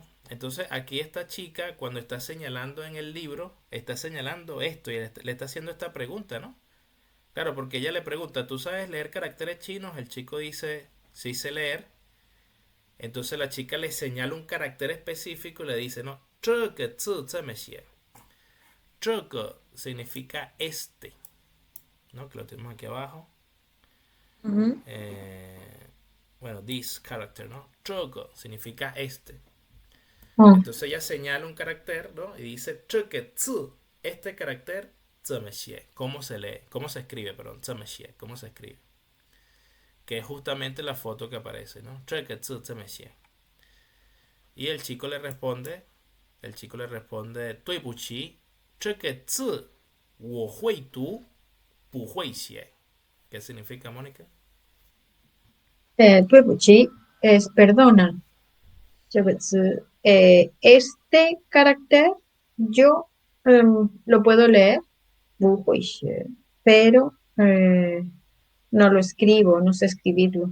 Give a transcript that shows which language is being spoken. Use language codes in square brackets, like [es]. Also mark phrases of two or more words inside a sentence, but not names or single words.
[es] Entonces, aquí esta chica, cuando está señalando en el libro, está señalando esto y le está haciendo esta pregunta, ¿no? Claro, porque ella le pregunta, ¿tú sabes leer caracteres chinos? El chico dice, sí sé leer. Entonces la chica le señala un carácter específico y le dice, no, [zh] 这个字这么写. [es] Significa este, ¿no? Que lo tenemos aquí abajo. Ujú. Bueno, [en] this character, ¿no? [es] 这个 significa este. Mm. Entonces ella señala un carácter, ¿no? Y dice, [zh] 这个字, [es] este carácter, [zh] 怎么写, [es] ¿cómo se lee? ¿Cómo se escribe? Perdón, [zh] 怎么写, [es] ¿cómo se escribe? Que es justamente la foto que aparece, ¿no? [zh] 这个字怎么写. [es] Y el chico le responde, [zh] 对不起，这个字我会读，不会写. [es] ¿Qué significa, Mónica? 对不起 es perdona. [zh] 这个字, [es] este carácter yo lo puedo leer, [zh] 不会写, [es] pero no lo escribo, no sé escribirlo.